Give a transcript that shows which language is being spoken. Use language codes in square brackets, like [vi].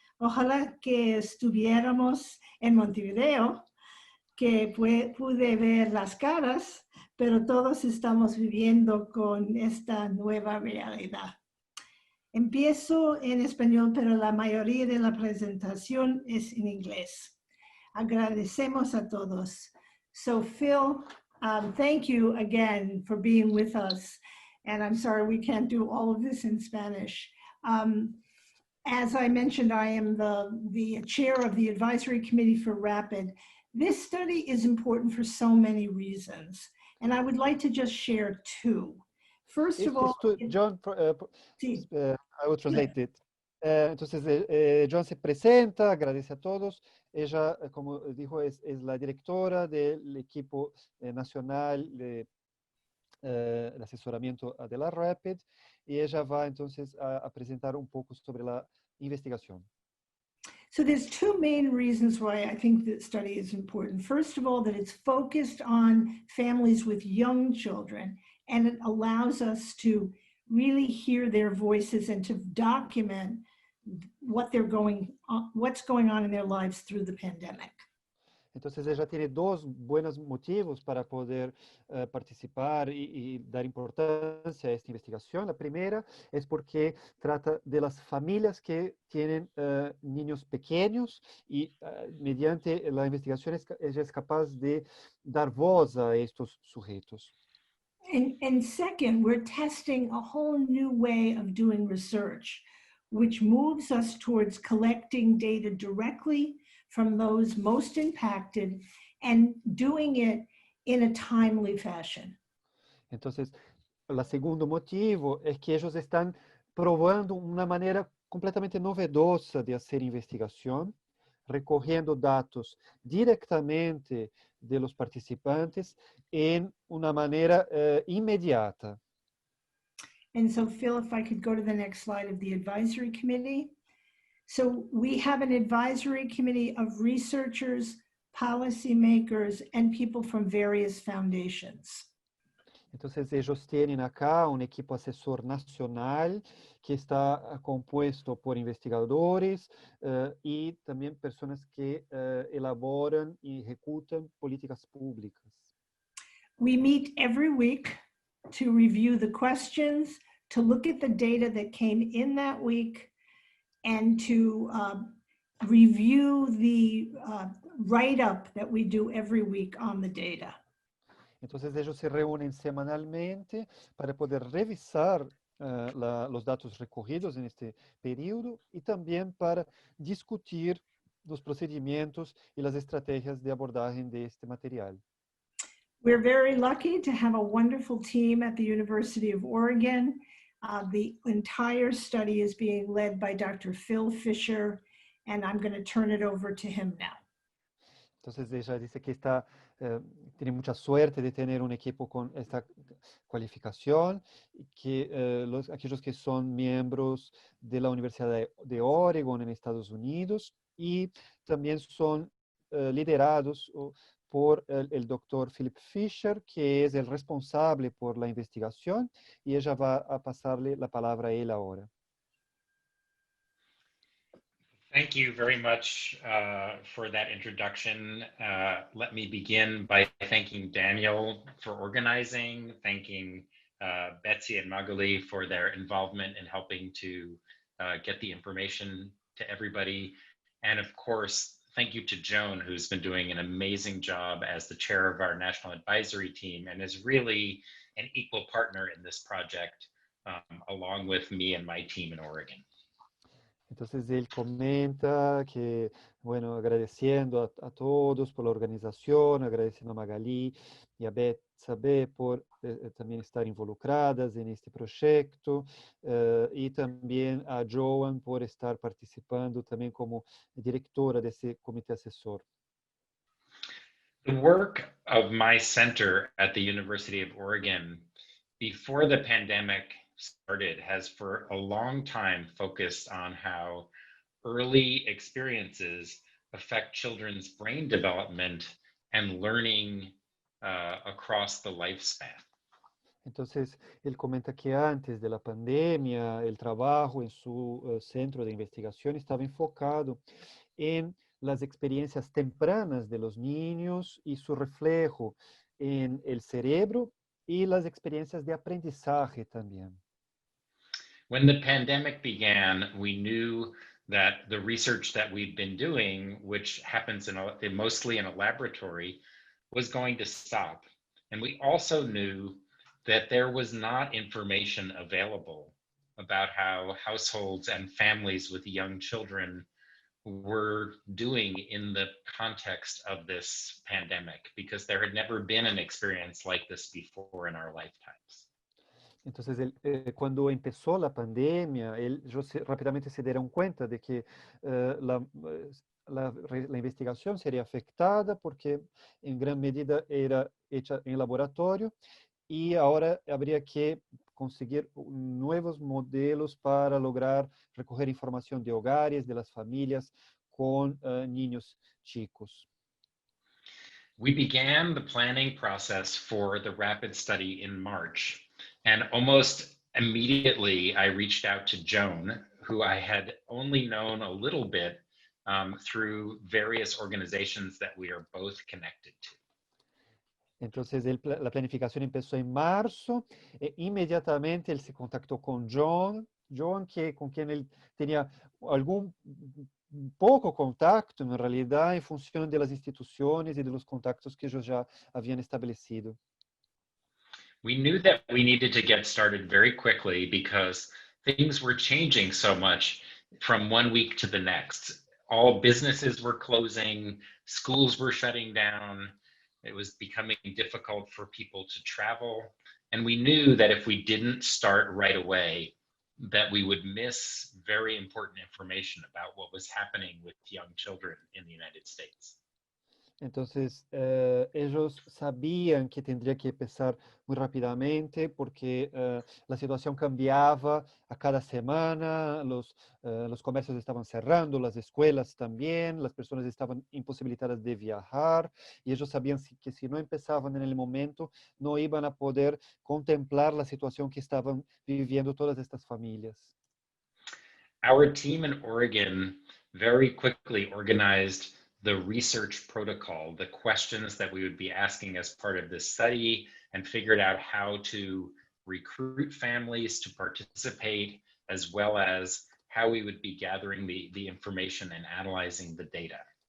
[es] Ojalá que estuviéramos en Montevideo, que pude ver las caras, pero todos estamos viviendo con esta nueva realidad. Empiezo en español, pero la mayoría de la presentación es en inglés. Agradecemos a todos. [en] So Phil, thank you again for being with us. And I'm sorry we can't do all of this in Spanish. As I mentioned, I am the chair of the advisory committee for RAPID. This study is important for so many reasons, and I would like to just share two. First of all, John, [es] sí. [en] I will translate it. [es] Entonces, John se presenta, agradece a todos. Ella, como dijo, es la directora del equipo nacional de asesoramiento de la RAPID, y ella va entonces a presentar un poco sobre la investigación. [en] So there's two main reasons why I think this study is important. First of all, that it's focused on families with young children, and it allows us to really hear their voices and to document what's going on in their lives through the pandemic. [es] Entonces ella tiene dos buenos motivos para poder participar y dar importancia a esta investigación. La primera es porque trata de las familias que tienen niños pequeños y mediante la investigación ella es capaz de dar voz a estos sujetos. [en] And second, we're testing a whole new way of doing research, which moves us towards collecting data directly from those most impacted and doing it in a timely fashion. [es] Entonces, el segundo motivo es que ellos están probando una manera completamente novedosa de hacer investigación, recogiendo datos directamente de los participantes en una manera inmediata. [en] And so, Phil, if I could go to the next slide of the advisory committee. So we have an advisory committee of researchers, policymakers, and people from various foundations. [es] Entonces, ellos tienen acá un equipo asesor nacional que está compuesto por investigadores y también personas que elaboran y ejecutan políticas públicas. [en] We meet every week to review the questions, to look at the data that came in that week, and to review the write-up that we do every week on the data. [es] Entonces ellos se reúnen semanalmente para poder revisar los datos recogidos en este periodo y también para discutir los procedimientos y las estrategias de abordaje de este material. [en] We're very lucky to have a wonderful team at the University of Oregon. The entire study is being led by Dr. Phil Fisher, and I'm going to turn it over to him now. [es] Entonces ella dice que tiene mucha suerte de tener un equipo con esta cualificación, que aquellos que son miembros de la Universidad de Oregon en Estados Unidos y también son liderados por el doctor Philip Fisher, que es el responsable por la investigación, y ella va a pasarle la palabra a él ahora. [en] Thank you very much for that introduction. Let me begin by thanking Daniel for organizing, thanking Betsy and Magali for their involvement in helping to get the information to everybody. And of course, thank you to Joan, who's been doing an amazing job as the chair of our national advisory team and is really an equal partner in this project, along with me and my team in Oregon. [es] Entonces él comenta que, bueno, agradeciendo a todos por la organización, agradeciendo a Magali y a Betsabe por también estar involucradas en este proyecto y también a Joan por estar participando también como directora de ese comité asesor. [en] The work of my center at the University of Oregon before the pandemic started has for a long time focused on how early experiences affect children's brain development and learning across the lifespan. [es] Entonces, él comenta que antes de la pandemia, el trabajo en su centro de investigación estaba enfocado en las experiencias tempranas de los niños y su reflejo en el cerebro y las experiencias de aprendizaje también. [en] When the pandemic began, we knew that the research that we'd been doing, which happens mostly in a laboratory, was going to stop. And we also knew that there was not information available about how households and families with young children were doing in the context of this pandemic, because there had never been an experience like this before in our lifetimes. [es] Entonces, cuando empezó la pandemia, ellos rápidamente se dieron cuenta de que la investigación sería afectada porque en gran medida era hecha en laboratorio y ahora habría que conseguir nuevos modelos para lograr recoger información de hogares, de las familias con niños chicos. [en] We began the planning process for the RAPID study in March, and almost immediately I reached out to Joan, who I had only known a little bit through various organizations that we are both connected to. [es] Entonces, la planificación empezó en marzo e inmediatamente él se contactó con John, con quien él tenía algún poco contacto, en realidad, en función de las instituciones y de los contactos que ellos ya habían establecido. [en] We knew that we needed to get started very quickly because things were changing so much from one week to the next. All businesses were closing, schools were shutting down, it was becoming difficult for people to travel. And we knew that if we didn't start right away, that we would miss very important information about what was happening with young children in the United States. [es] Entonces, ellos sabían que tendría que empezar muy rápidamente porque la situación cambiaba a cada semana, los comercios estaban cerrando, las escuelas también, las personas estaban imposibilitadas de viajar y ellos sabían que si no empezaban en el momento, no iban a poder contemplar la situación que estaban viviendo todas estas familias. [en] Our team in Oregon very quickly organized the research protocol, the questions that we would be asking as part of this study, and figured out how to recruit families to participate, as well as how we would be gathering the information and analyzing the data.